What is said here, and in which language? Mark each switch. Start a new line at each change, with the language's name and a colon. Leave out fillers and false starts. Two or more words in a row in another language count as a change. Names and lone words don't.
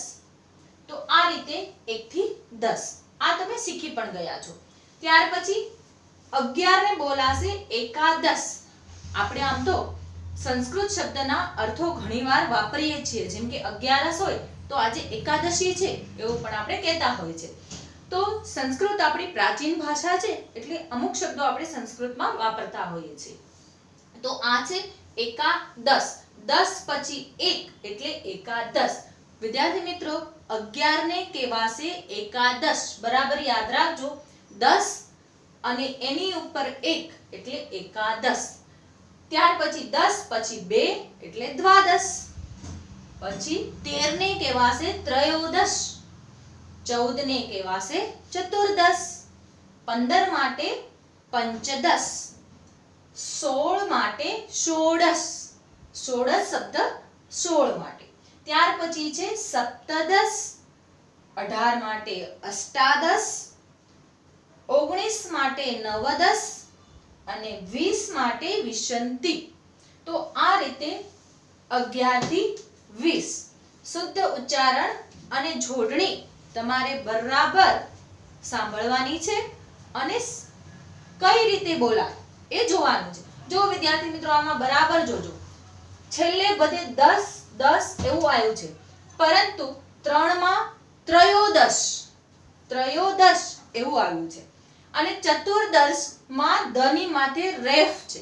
Gujarati: તો આ રીતે 1 થી 10 આ તમે શીખી પણ ગયા છો। ત્યાર પછી 11 ને બોલાશે એકાદશ। આપણે આમ તો સંસ્કૃત શબ્દના અર્થો ઘણીવાર વાપરીએ છીએ જેમ કે 11 હોય તો આજે એકાદશી છે એવું પણ આપણે કહેતા હોય છે। તો સંસ્કૃત આપણી પ્રાચીન ભાષા છે એટલે અમુક શબ્દો આપણે સંસ્કૃતમાં વાપરતા હોઈએ છીએ। તો આ છે એકાદશ, 10 પછી 1 એટલે એકાદશ। વિદ્યાર્થી મિત્રો 11 ને કહેવાશે એકાદશ, બરાબર યાદ રાખજો। 10 અને એની ઉપર 1 એટલે એકાદશ। ત્યાર પછી 10 પછી 2 એટલે દ્વાદશ। પછી 13 ને કહેવાશે ત્રયોદશ, 14 ને કહેવાશે ચતુર્દશ, 15 માટે પંચદશ, 16 માટે ષોડશ, ષોડશ શબ્દ 16 માટે। ત્યાર પછી છે સપ્તદશ, 18 માટે અષ્ટાદશ, 19 માટે નવદશ અને 20 માટે વિશંતિ। તો આ રીતે 11 થી 20 શુદ્ધ ઉચ્ચારણ અને જોડણી તમારે બરાબર સાંભળવાની છે અને કઈ રીતે બોલાય એ જોવાનું છે। જો વિદ્યાર્થી મિત્રો આમાં બરાબર જોજો, છેલ્લે બધે 10 10 એવું આવ્યું છે પરંતુ 3 માં ત્રયોદશ ત્રયોદશ એવું આવ્યું છે અને ચતુર્દશ માં ધની માથે રેફ છે।